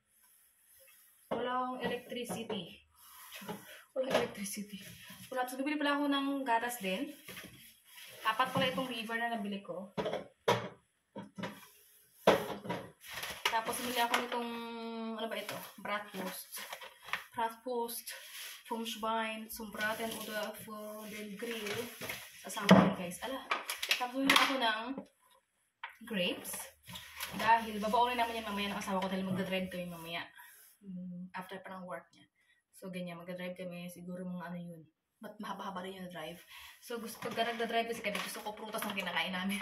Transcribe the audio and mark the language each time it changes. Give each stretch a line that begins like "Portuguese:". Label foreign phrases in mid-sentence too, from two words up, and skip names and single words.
Filipino: Walang electricity. Wala. So, bibili pala ako ng gatas din. 4 pala itong river na nabili ko. Tapos, bili ako nitong, ito?
German: Bratwurst, Fumschwein, zum Braten oder für den Grill.
Filipino: Kasama yun guys. Tapos bumili ako ng grapes. Dahil babaunin naman yan mamaya ng asawa ko dahil magdadrive kami mamaya. After pa ng work niya. So ganyan, magdadrive kami. Siguro mga yun. But mahaba-haba rin yung drive. So pagka nagdadrive kasi kami, gusto ko prutas ng kinakain namin.